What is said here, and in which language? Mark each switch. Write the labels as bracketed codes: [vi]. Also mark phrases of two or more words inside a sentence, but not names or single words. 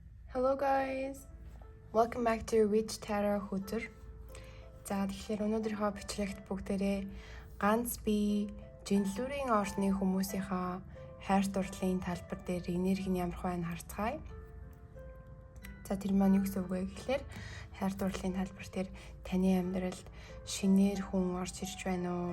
[en] Hello guys. Welcome back to Rich Tarot Hooter. [mn] За тэгэхээр өнөөдрийнхөө бичлэгт бүгдээрээ ганц би жинлүүрийн орны хүмүүсийнхаа хайр дурлалын талбар дээр энерги нь ямар байна харцгаая. За тэр маань юу гэсэн үг вэ гэхээр хайр дурлалын талбар дээр таны амьдралд шинээр хүн орж ирж байна уу?